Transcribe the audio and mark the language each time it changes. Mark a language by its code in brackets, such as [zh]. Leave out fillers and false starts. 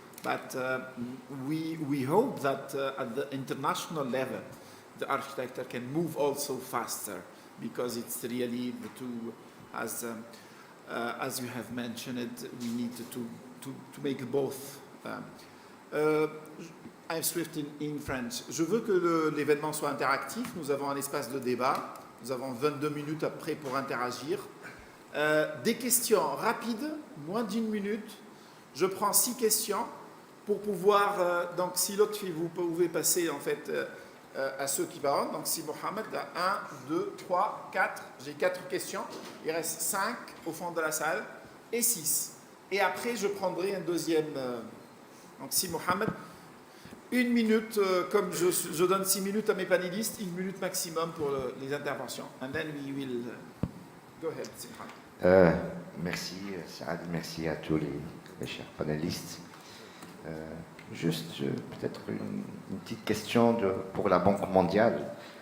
[en] But we hope that at the international level, the architecture can move also faster, because it's really the two, as you have mentioned it, we need to to make both. I'm swift in French. [fr] Je veux que l'événement soit interactif. Nous avons un espace de débat. Nous avons 22 minutes après pour interagir. Des questions rapides, moins d'une minute. Je prends 6 questions pour pouvoir, donc si l'autre fille, vous pouvez passer en fait à ceux qui parlent. Donc si Mohamed a 1, 2, 3, 4, j'ai 4 questions. Il reste 5 au fond de la salle et 6. Et après, je prendrai un deuxième. Donc si Mohamed, 1 minute, comme je donne 6 minutes à mes panélistes, 1 minute maximum pour les interventions. [en] And then we will go ahead, Mohamed. [fr] Merci, Saad, merci à tous les chers panélistes. Juste peut-être une petite question pour la Banque mondiale.